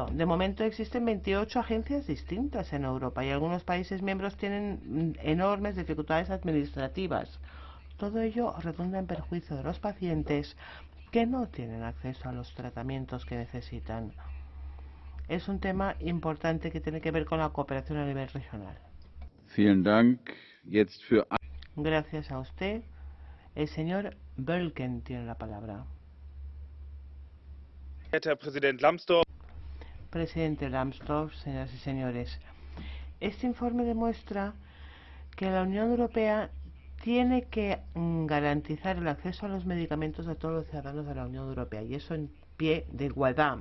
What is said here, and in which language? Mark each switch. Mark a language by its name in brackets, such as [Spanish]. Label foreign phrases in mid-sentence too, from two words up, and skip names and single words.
[Spanish] De momento existen 28 agencias distintas en Europa y algunos países miembros tienen enormes dificultades administrativas. Todo ello redunda en perjuicio de los pacientes, que que no tienen acceso a los tratamientos que necesitan. Es un tema importante que tiene que ver con la cooperación a nivel regional. [German] Vielen Dank. Jetzt für... [Spanish] Gracias a usted. El señor Bölken tiene la palabra. Presidente Lambsdorff, señoras y señores, este informe demuestra que la Unión Europea tiene que garantizar el acceso a los medicamentos de todos los ciudadanos de la Unión Europea, y eso en pie de igualdad.